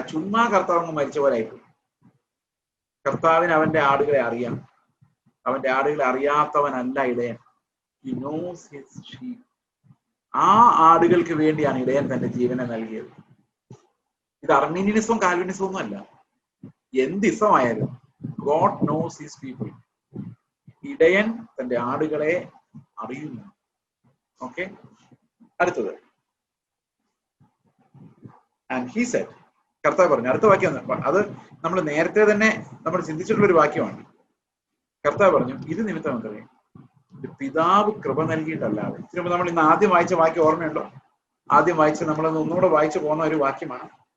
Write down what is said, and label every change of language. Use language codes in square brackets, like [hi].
[ml] ചുമ്മാ കർത്താവ് മരിച്ച പോലെ ആയിപ്പോയി. കർത്താവിന് അവന്റെ ആടുകളെ അറിയാം. അവന്റെ ആടുകളെ അറിയാത്തവനല്ല ഇടയൻ. [en] He knows his sheep. [ml] ആ ആടുകൾക്ക് വേണ്ടിയാണ് ഇടയൻ തന്റെ ജീവനെ നൽകിയത്. ഇത് അർമീനിയനിസവും കാൽവിനിസവും ഒന്നും അല്ല. എന്ത് ഇസമായാലും [en] God knows his people. [ml] ഇടയൻ തന്റെ ആടുകളെ അറിയുന്നു. ഓക്കെ, അടുത്തത്. [en] And he said, [ml] കർത്താവ് പറഞ്ഞു. അടുത്ത വാക്യം അത് നമ്മൾ നേരത്തെ തന്നെ നമ്മൾ ചിന്തിച്ചിട്ടുള്ള ഒരു വാക്യമാണ്. കർത്താവ് പറഞ്ഞു, ഇത് നിമിത്തം എന്തറിയാം, പിതാവ് കൃപ നൽകിയിട്ടല്ലാതെ. ഇതിനുമ്പ് നമ്മൾ ഇന്ന് ആദ്യം വായിച്ച വാക്യം ഓർമ്മയുണ്ടോ? ആദ്യം വായിച്ച് നമ്മളൊന്ന് ഒന്നുകൂടെ വായിച്ചു പോകുന്ന ഒരു വാക്യമാണ്.